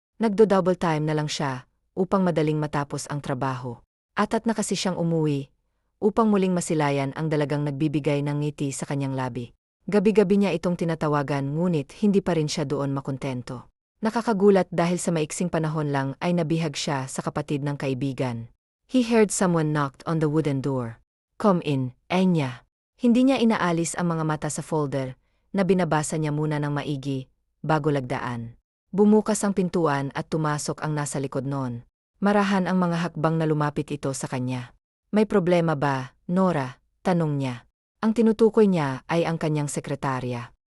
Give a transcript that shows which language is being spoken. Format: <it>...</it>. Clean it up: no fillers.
<tl>Nagdo-double time na lang siya, upang madaling matapos ang trabaho. Atat na kasi siyang umuwi, upang muling masilayan ang dalagang nagbibigay ng ngiti sa kanyang labi. Gabi-gabi niya itong tinatawagan ngunit hindi pa rin siya doon makontento. Nakakagulat dahil sa maiksing panahon lang ay nabihag siya sa kapatid ng kaibigan.</tl> <en>He heard someone knocked on the wooden door. Come in, Enya.</en> <tl>Hindi niya inaalis ang mga mata sa folder, na binabasa niya muna ng maigi, bago lagdaan. Bumukas ang pintuan at tumasok ang nasa likod noon. Marahan ang mga hakbang na lumapit ito sa kanya. May problema ba, Nora? Tanong niya. Ang tinutukoy niya ay ang kanyang sekretarya.</tl>